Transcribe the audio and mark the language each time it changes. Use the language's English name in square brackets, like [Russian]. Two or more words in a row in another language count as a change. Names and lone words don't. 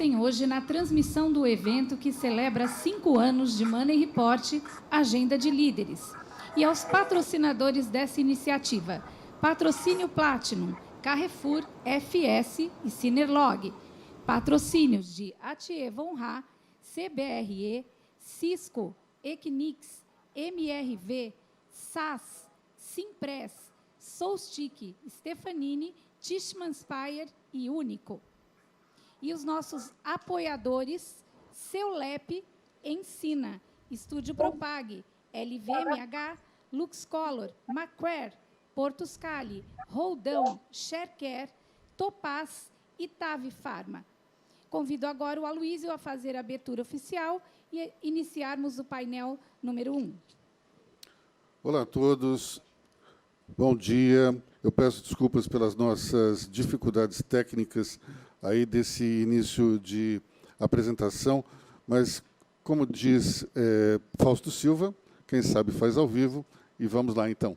[Portuguese] hoje na transmissão do evento que celebra 5 anos de Money Report, Agenda de Líderes. E aos patrocinadores dessa iniciativa: Patrocínio Platinum, Carrefour, FS e Cinerlog. Patrocínios de Atier Von Ra, CBRE, Cisco, Equinix, MRV, SAS, Simpress, Solstick, Stefanini, Tishman Speyer e Único. E os nossos apoiadores: Seulep, Ensina, Estúdio Propag, LVMH, Luxcolor, Macquarie, Portos Cali, Roldão, Sharecare, Topaz e Tave Pharma. Convido agora o Aloysio a fazer a abertura oficial e iniciarmos o painel número 1. Olá a todos, bom dia. Eu peço desculpas pelas nossas dificuldades técnicas aí desse início de apresentação, mas, como diz Fausto Silva, quem sabe faz ao vivo, e vamos lá, então.